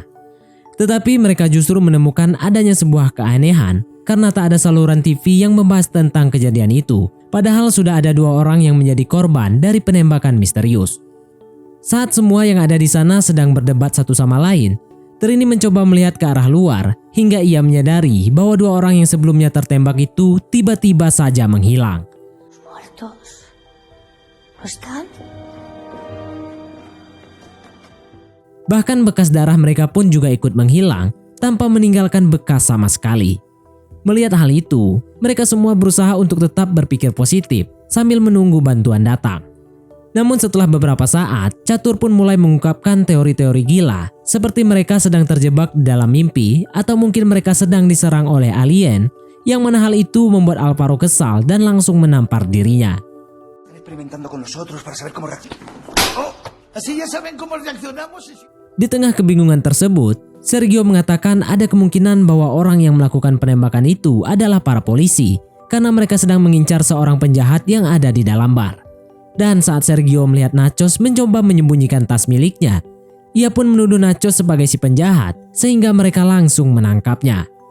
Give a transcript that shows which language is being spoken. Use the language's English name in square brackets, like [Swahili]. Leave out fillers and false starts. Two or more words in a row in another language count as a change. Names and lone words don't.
[Indonesian] Tetapi mereka justru menemukan adanya sebuah keanehan karena tak ada saluran TV yang membahas tentang kejadian itu, padahal sudah ada 2 orang yang menjadi korban dari penembakan misterius. Saat semua yang ada di sana sedang berdebat satu sama lain, Trini mencoba melihat ke arah luar hingga ia menyadari bahwa 2 orang yang sebelumnya tertembak itu tiba-tiba saja menghilang. [Spanish] ¿Muertos? ¿No están? [Indonesian] Bahkan bekas darah mereka pun juga ikut menghilang tanpa meninggalkan bekas sama sekali. Melihat hal itu, mereka semua berusaha untuk tetap berpikir positif sambil menunggu bantuan datang. Namun setelah beberapa saat, Catur pun mulai mengungkapkan teori-teori gila seperti mereka sedang terjebak dalam mimpi atau mungkin mereka sedang diserang oleh alien, yang mana hal itu membuat Alvaro kesal dan langsung menampar dirinya. [Spanish] Experimentando con nosotros para saber cómo reaccionar. Oh, así ya saben cómo reaccionamos. [Indonesian] Di tengah kebingungan tersebut, Sergio mengatakan ada kemungkinan bahwa orang yang melakukan penembakan itu adalah para polisi karena mereka sedang mengincar seorang penjahat yang ada di dalam bar. Dan saat Sergio melihat Nachos mencoba menyembunyikan tas miliknya, ia pun menuduh Nachos sebagai si penjahat sehingga mereka langsung menangkapnya.